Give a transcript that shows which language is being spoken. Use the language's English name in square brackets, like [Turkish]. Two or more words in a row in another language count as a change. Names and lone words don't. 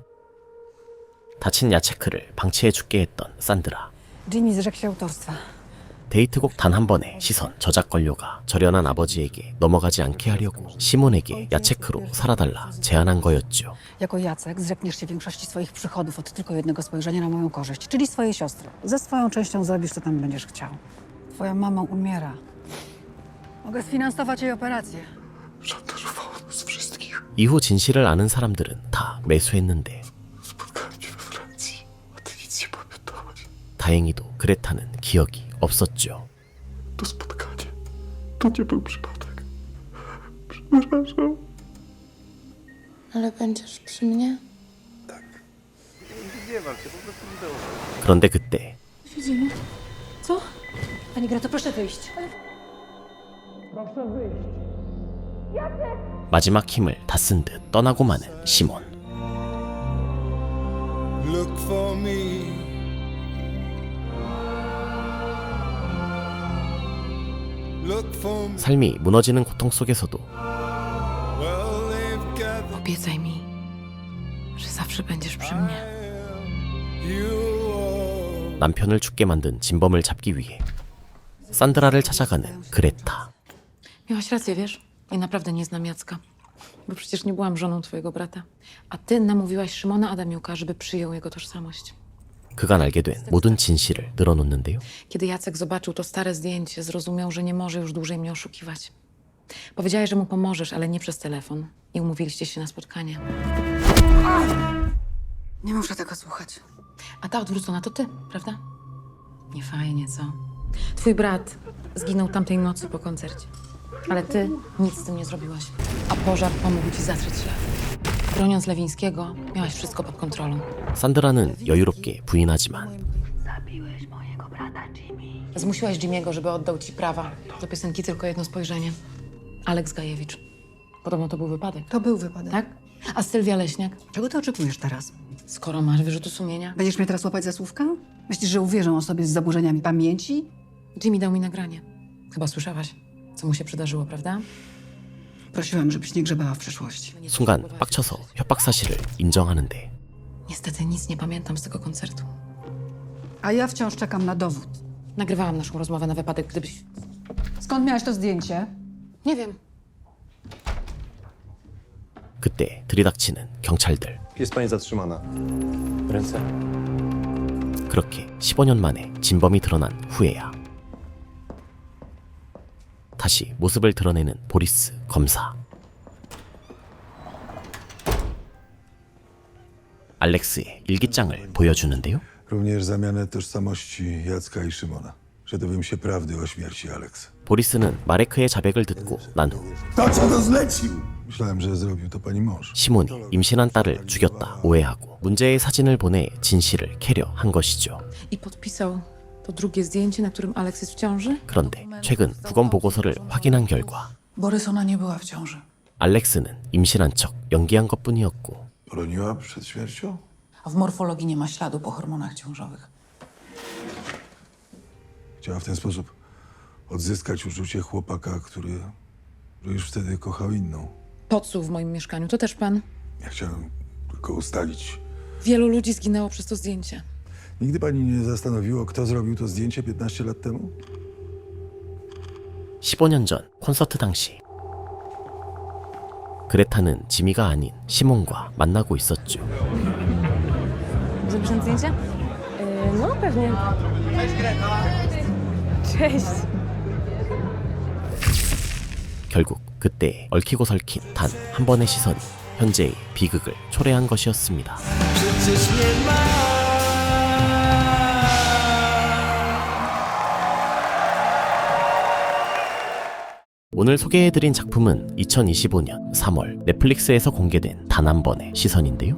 [Korean] 다친 야체크를 방치해 죽게 했던 산드라. [Polish] Jimmy zrzekł się autorstwa. [Korean] 데이트곡 단 한 번의 시선 저작 권료가 절연한 아버지에게 넘어가지 않게 하려고 시몬에게 야체크로 살아달라 제안한 거였죠. [Polish] Jako Jacek zrzekniesz się większości swoich przychodów od tylko jednego spojrzenia na moją korzyść, czyli swojej siostry. Ze swoją częścią zrobisz, co tam będziesz chciał. Twoja mama umiera. Mogę sfinansować jej operację. Szantażowało nas wszystkich. [Korean] 이후 진실을 아는 사람들은 다 매수했는데, [Polish] Spotkałem cię we Francji, a ty nic nie pamiętałaś. [Korean] 다행히도 그레타는 기억이 없었죠. [Polish] To spotkanie. To nie był przypadek. Przepraszam. Ale będziesz przy mnie? [Korean] 그런데 그때 [Polish] Siedzimy. Co? Pani Greto, proszę wyjść. [Korean] 마지막 힘을 다 쓴 듯 떠나고 마는 시몬. [English] Look for me. Look for me. [Korean] 삶이 무너지는 고통 속에서도 [English] Well, they've gathered [Polish] Obiecaj mi, że zawsze będziesz przy mnie. [English] you all. [Korean] 남편을 죽게 만든 진범을 잡기 위해 산드라를 찾아가는 그레타. [Polish] Miałaś rację, wiesz? Ja naprawdę nie znam Jacka. Bo przecież nie byłam żoną twojego brata. A ty namówiłaś Szymona Adamiuka, żeby przyjął jego tożsamość. [Korean] 그간 알게 된 모든 진실을 늘어놓는데요. [Polish] Kiedy Jacek zobaczył to stare zdjęcie, zrozumiał, że nie może już dłużej mnie oszukiwać. Powiedziałeś, że mu pomożesz, ale nie przez telefon. I umówiliście się na spotkanie. Nie muszę tego słuchać. A ta odwrócona to ty, prawda? Nie fajnie, co? Twój brat zginął tamtej nocy po koncercie. Ale ty nic z tym nie zrobiłaś. A pożar pomógł ci zatrzeć ślad. Broniąc Lewińskiego, miałaś wszystko pod kontrolą. [Korean] 산드라는 여유롭게 부인하지만 [Polish] Zabiłeś mojego brata Jimmy. Zmusiłaś Jimmy'ego, żeby oddał ci prawa do piosenki Tylko jedno spojrzenie. Aleks Gajewicz. Podobno to był wypadek. To był wypadek. Tak? A Sylwia Leśniak? Czego ty oczekujesz teraz? Skoro masz wyrzuty sumienia. Będziesz mnie teraz łapać za słówka? Myślisz, że uwierzę osobie z zaburzeniami pamięci? Jimmy dał mi nagranie. Chyba słyszałaś, co mu się przydarzyło, prawda? Prosiłam, żebyś nie grzebała w przeszłości. [Korean] 순간 빡쳐서 협박 사실을 인정하는데, [Polish] Niestety nic nie pamiętam z tego koncertu. A ja wciąż czekam na dowód. Nagrywałam naszą rozmowę na wypadek, gdybyś... Skąd miałaś to zdjęcie? Nie wiem. [Korean] 그때 들이닥치는 경찰들. [Polish] Jest pani zatrzymana. Ręce. [Korean] 그렇게 15년 만에 진범이 드러난 후에야 다시 모습을 드러내는 보리스 검사. 알렉스의 일기장을 보여주는데요. [Polish] Również zamianę tożsamości Jacka i Szymona. Że dowiem się prawdy o śmierci Alex. [Korean] 보리스는 마레크의 자백을 듣고 난 후 [Polish] To, co to zlecił! Myślałem, że zrobił to pani mąż. [Korean] 시몬이 임신한 딸을 죽였다 오해하고 문제의 사진을 보내 진실을 캐려 한 것이죠. [Polish] I podpisał to drugie zdjęcie, na którym Aleks jest w ciąży? [Korean] 그런데 최근 부검 보고서를 확인한 결과 [Polish] Borys, ona nie była w ciąży. [Korean] 알렉스는 임신한 척 연기한 것뿐이었고 [Polish] Broniła przed śmiercią? W morfologii nie ma śladu po hormonach ciążowych. Chciała w ten sposób odzyskać uczucie chłopaka, który już wtedy kochał inną. Podsłuch w moim mieszkaniu, to też pan? Ja chciałem tylko ustalić. Wielu ludzi zginęło przez to zdjęcie. Nigdy pani nie zastanowiło, kto zrobił to zdjęcie 15 lat temu? [Korean] 15년 전 콘서트 당시 그레타는 지미가 아닌 시몬과 만나고 있었죠. [Polish] Zrobisz nam zdjęcie? No pewnie. Cześć, Greta! Cześć. [Korean] 결국 그때 얽히고 설킨 단 한 번의 시선이 현재의 비극을 초래한 것이었습니다. 오늘 소개해드린 작품은 2025년 3월 넷플릭스에서 공개된 단 한 번의 시선인데요.